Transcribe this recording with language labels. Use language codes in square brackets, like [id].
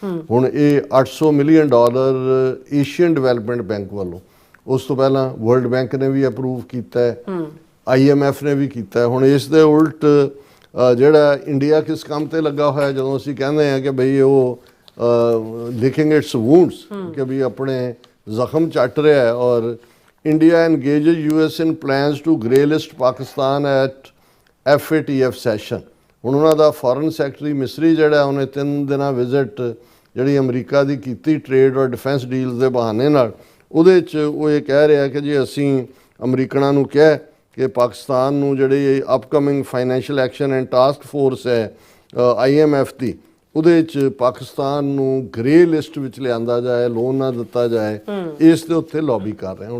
[pa] ਹੁਣ ਇਹ $800 million Asian development bank ਵੱਲੋਂ, ਉਸ ਤੋਂ ਪਹਿਲਾਂ ਵਰਲਡ ਬੈਂਕ ਨੇ ਵੀ ਅਪਰੂਵ ਕੀਤਾ ਹੈ, IMF ਨੇ ਵੀ ਕੀਤਾ ਹੈ। ਹੁਣ ਇਸ ਦੇ ਉਲਟ ਜਿਹੜਾ ਇੰਡੀਆ ਕਿਸ ਕੰਮ ਤੇ ਲੱਗਾ ਹੋਇਆ, ਜਦੋਂ ਅਸੀਂ ਕਹਿੰਦੇ ਹਾਂ ਕਿ ਬਈ ਉਹ [en] licking its wounds, [pa] ਕਿ ਵੀ ਆਪਣੇ ਜ਼ਖਮ ਚੱਟ ਰਿਹਾ ਹੈ। [en] ਔਰ India engages US in plans to grey list Pakistan at FATF session. [pa] ਹੁਣ ਉਹਨਾਂ ਦਾ ਫੋਰਨ ਸੈਕਟਰੀ ਮਿਸਰੀ ਜਿਹੜਾ ਉਹਨੇ 3 ਦਿਨਾਂ ਵਿਜ਼ਿਟ ਜਿਹੜੀ ਅਮਰੀਕਾ ਦੀ ਕੀਤੀ ਟ੍ਰੇਡ ਔਰ ਡਿਫੈਂਸ ਡੀਲਸ ਦੇ ਬਹਾਨੇ ਨਾਲ, ਉਹਦੇ 'ਚ ਉਹ ਇਹ ਕਹਿ ਰਿਹਾ ਕਿ ਜੀ ਅਸੀਂ ਅਮਰੀਕਨਾਂ ਨੂੰ ਕਿਹਾ ਕਿ ਪਾਕਿਸਤਾਨ ਨੂੰ ਜਿਹੜੀ upcoming financial action and task force ਹੈ IMF ਦੀ, ਉਹਦੇ 'ਚ ਪਾਕਿਸਤਾਨ ਨੂੰ ਗ੍ਰੇ ਲਿਸਟ ਵਿੱਚ ਲਿਆਂਦਾ ਜਾਏ, ਲੋਨ ਨਾ ਦਿੱਤਾ ਜਾਏ, ਇਸ ਦੇ ਉੱਤੇ ਲੌਬੀ ਕਰ ਰਹੇ।